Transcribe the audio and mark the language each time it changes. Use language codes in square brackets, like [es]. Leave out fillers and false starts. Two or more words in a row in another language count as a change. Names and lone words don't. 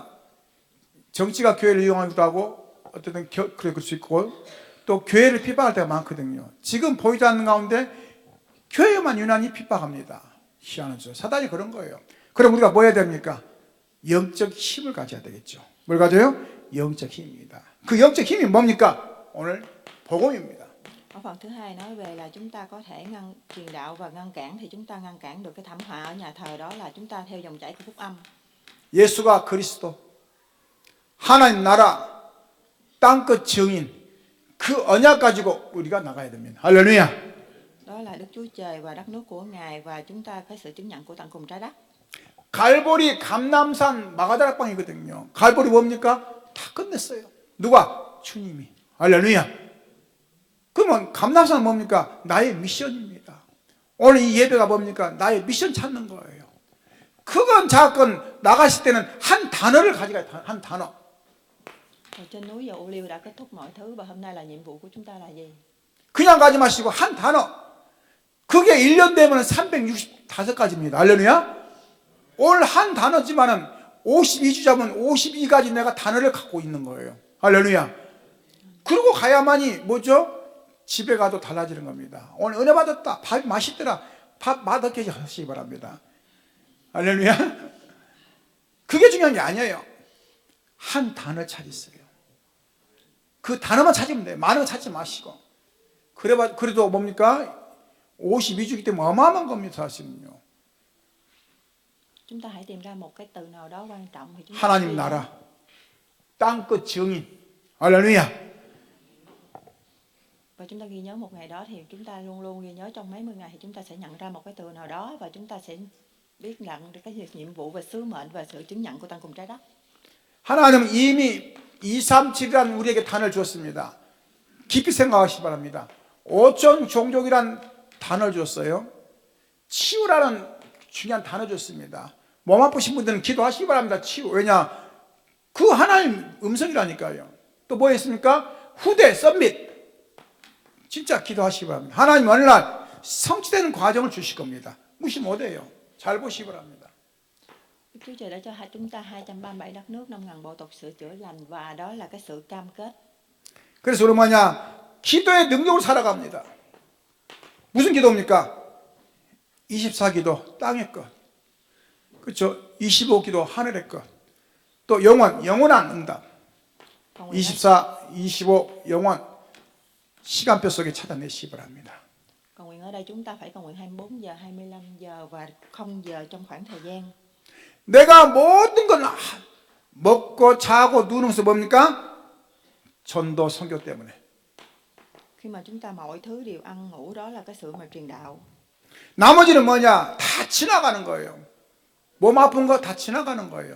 [ko] 정치가 교회를 이용하기도 하고 어쨌든 그럴 수 있고 또 교회를 핍박할 때가 많거든요. 지금 보이지 않는 가운데 교회만 유난히 핍박합니다. 희한하죠. 사단이 그런 거예요. 그럼 우리가 뭐 해야 됩니까? 영적 힘을 가져야 되겠죠. 뭘 가져요? 영적 힘입니다. 그 영적 힘이 뭡니까? 오늘 복음입니다. [vi] Ở phần thứ hai nói về là chúng ta có thể truyền đạo và ngăn cản, thì chúng ta ngăn cản được cái thảm họa ở nhà thờ, đó là chúng ta theo dòng chảy của phúc âm. [ko] 예수가 그리스도, 하나님 나라, 땅끝 증인, 그 언약 가지고 우리가 나가야 됩니다. 할렐루야. [vi] Đó là Đức Chúa Trời và đất nước của Ngài, và chúng ta có sự chứng nhận của tận cùng trái đất. [ko] 갈보리 감남산 마가다락방이거든요. 갈보리 뭡니까? 다 끝냈어요. 누가? 주님이. 할렐루야. 그러면 감남산은 뭡니까? 나의 미션입니다. 오늘 이 예배가 뭡니까? 나의 미션 찾는 거예요. 크건 작건 나가실 때는 한 단어를 가져가야 돼요. 한 단어. [vi] Ở trên núi Dầu Ô Liu đã kết thúc mọi thứ, và hôm nay là nhiệm vụ của chúng ta là gì? [ko] 그냥 가지 마시고 한 단어. 그게 1년 되면 365가지입니다. 할렐루야. 오늘 한 단어지만은 52주 잡으면 52가지 내가 단어를 갖고 있는 거예요. 할렐루야. 그러고 가야만이 뭐죠? 집에 가도 달라지는 겁니다. 오늘 은혜 받았다. 밥 맛있더라. 밥 맛없게 하시기 바랍니다. 할렐루야. 그게 중요한 게 아니에요. 한 단어 찾으세요. 그 단어만 찾으면 돼요. 많은 거 찾지 마시고. 그래도 뭡니까? 52주기 때문에 어마어마한 겁니다. 사실은요. [vi] Chúng ta hãy tìm ra một cái từ nào đó quan trọng thì chúng ta [ko] 하나님 나라, 땅끝 증인. 할렐루야. [vi] Và chúng ta ghi nhớ một ngày đó, thì chúng ta luôn luôn ghi nhớ trong mấy mươi ngày, thì chúng ta sẽ nhận ra một cái từ nào đó, và chúng ta sẽ biết nhận được cái nhiệm vụ và sứ mệnh và sự chứng nhận của tận cùng trái đất. [ko] 하나님은 이미 237이라는 우리에게 단어를 주었습니다. 깊이 생각하시기 바랍니다. 5천 종족이란 단어를 줬어요. 치유라는 중요한 단어 줬습니다. 몸 아프신 분들은 기도하시기 바랍니다. 치유. 왜냐? 그 하나님 음성이라니까요. 또 뭐 했습니까? 후대, 썸밋. 진짜 기도하시기 바랍니다. 하나님 어느 날 성취되는 과정을 주실 겁니다. 무시 못해요. 잘 보시기 바랍니다. [vi] Đức Chúa Trời đã cho chúng ta 237 đất nước, 5.000 bộ tộc sửa chữa lành, và đó là cái sự cam kết. [ko] 그래서 우리 뭐냐? 기도의 능력으로 살아갑니다. 무슨 기도입니까? 24기도 땅의 것, 그렇죠? 25기도 하늘의 것, 또 영원한 응답. 24, 25 영원 시간표 속에 찾아내시기 바랍니다. [vi] Cầu nguyện ở đây chúng ta phải cầu nguyện 24 giờ, 25 giờ và 0 giờ trong khoảng thời gian. [ko] 내가 모든 걸 먹고 자고 누는 것은 뭡니까? 전도 선교 때문에. [vi] Khi mà chúng ta mọi thứ đều ăn ngủ, đó là cái sự mà truyền đạo. [ko] 나머지는 뭐냐? 다 지나가는 거예요. 몸 아픈 거 다 지나가는 거예요.